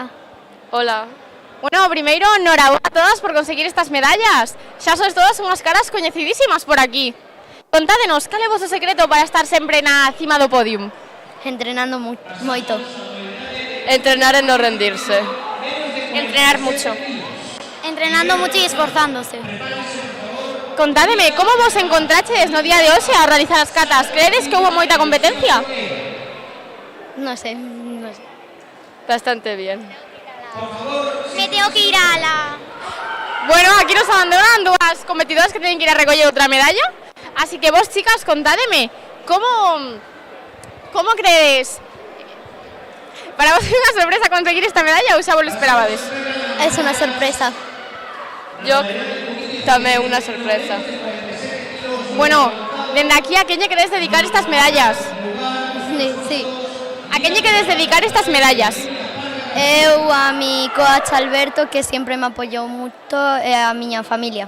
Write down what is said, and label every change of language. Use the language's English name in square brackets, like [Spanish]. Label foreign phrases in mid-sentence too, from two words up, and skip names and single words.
[Spanish] Hola. [Galician] Bueno, primeiro, enhorabuena a todas por conseguir estas medallas. Xa sois todas unhas caras coñecidísimas por aquí. Contádenos, cal é o vosso secreto para estar sempre na cima do podium? Entrenando moito. Entrenar e non rendirse. [Spanish] Entrenar mucho. Entrenando mucho y esforzándose. [Galician] Contádeme, como vos encontraches no día de hoxe a realizar as catas? Credes que houve moita competencia? [Spanish] No sé. Bastante bien. Me tengo que ir a la... [Galician] Bueno, aquí nos abandonan dúas competidoras que teñen que ir a recoller outra medalla. Así que vos, chicas, contádeme, como credes? Para vos é unha sorpresa conseguir esta medalla ou xa vos lo esperabades? [Spanish] Es una sorpresa. [Galician] Yo tamén unha sorpresa. Bueno, dende aquí a quen lle queredes dedicar estas medallas? [Spanish] Sí. [Galician] A quen lle queredes dedicar estas medallas? Eu a mi coach Alberto, que sempre me apoiou moito, e a miña familia.